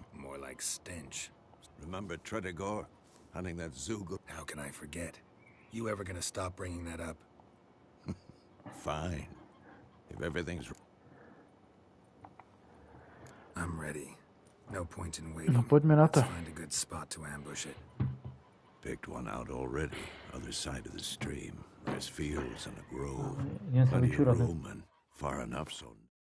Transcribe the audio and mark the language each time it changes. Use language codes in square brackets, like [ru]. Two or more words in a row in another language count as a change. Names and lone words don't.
[en] More like stench. Remember Tredegor? Hunting that Zoogle? How can I forget? You ever gonna stop bringing that up? Fine. If everything's... I'm ready. No point in waiting. No [sk] poďme na to. [en] Let's find a good spot to ambush it. Picked one out already. Other side of the stream. There's fields and a grove. [sk] Idem sa [en] Plenty of [sk] vyčúrať. [en] room and far enough so